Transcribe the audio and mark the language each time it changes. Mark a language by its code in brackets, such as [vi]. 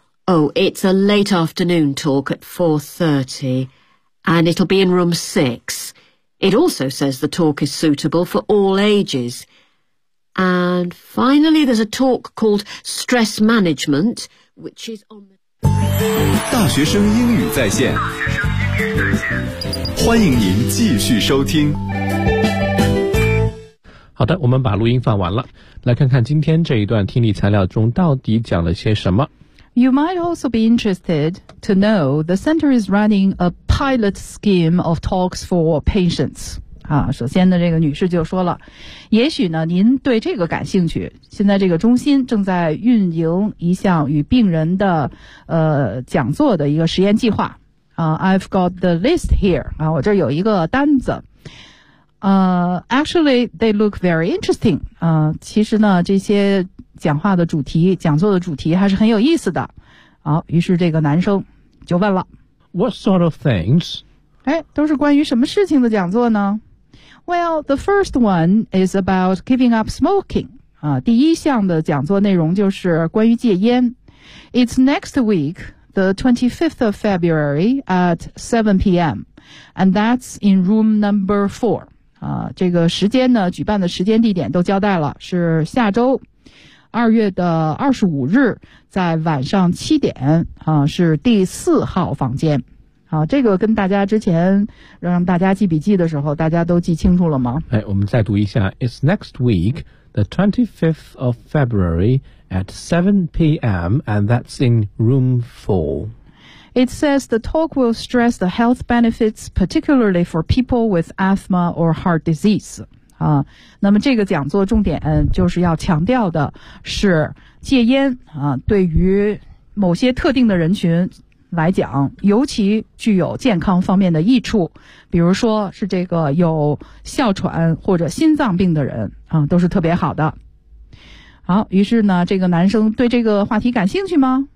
[en] Oh, it's a late afternoon talk at 4:30, and it'll be in room 6. It also says the talk is suitable for all ages. And finally, there's a talk called Stress Management, which is on the... [zh] 大学生英语在线，欢迎您继续收听。好的，我们把录音放完了，来看看今天这一段听力材料中到底讲了些什么。 [en] You might also be interested to know the center is running a pilot scheme of talks for patients. [zh] 啊，首先呢，这个女士就说了，也许呢，您对这个感兴趣。现在这个中心正在运营一项与病人的讲座的一个实验计划。 [en] I've got the list here. [zh] 啊，我这有一个单子。 [en] Actually, they look very interesting. [zh] 啊，其实呢，这些讲话的主题、讲座的主题还是很有意思的。好，于是这个男生就问了 [en] ，What sort of things? [zh] 哎，都是关于什么事情的讲座呢 [en] ？Well, the first one is about giving up smoking. [zh] 啊，第一项的讲座内容就是关于戒烟。 [en] It's next week, the 25th of February at 7 p.m. and that's in room number 4. [zh] 啊，这个时间呢，举办的时间地点都交代了，是下周2月的25日，在晚上7点，啊，是第4号房间。好，这个跟大家之前让大家记笔记的时候，大家都记清楚了吗？哎，我们再读一下 [en] ，It's next week, the 25th of February at 7 p.m. and that's in room 4. It says the talk will stress the health benefits, particularly for people with asthma or heart disease. [zh] 啊，那么这个讲座重点就是要强调的是戒烟啊，对于某些特定的人群。来讲尤其具有健康方面的益处比如说是这个有哮喘或者心脏病的人啊，都是特别好的好于是呢这个男生对这个话题感兴趣吗